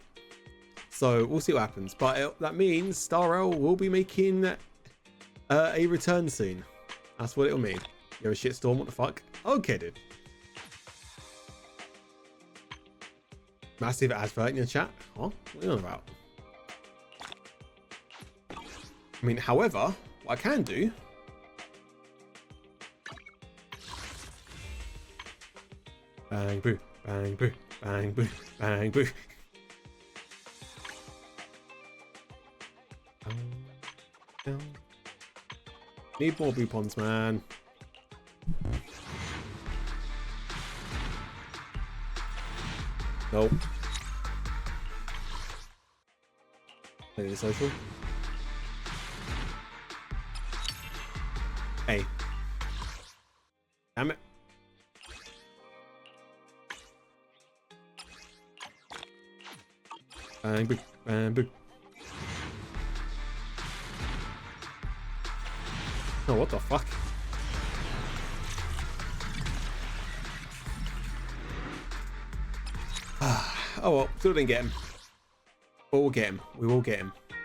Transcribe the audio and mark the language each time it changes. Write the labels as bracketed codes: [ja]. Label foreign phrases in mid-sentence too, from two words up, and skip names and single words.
[en] So we'll see what happens. But that means Starrel will be making a return soon. That's what it'll mean. You're a shitstorm, what the fuck? Okay, dude. Massive advert in your chat? Huh? What are you on about? I mean, however, what I can do... Bang, boo, bang, boo, bang, boo, bang, boo. Need more boopons, man. Nope. Play the social. Hey. Damn it. Bang, boo, bang, boo. Oh, what the fuck? Oh well, still didn't get him. But we'll get him. We will get him.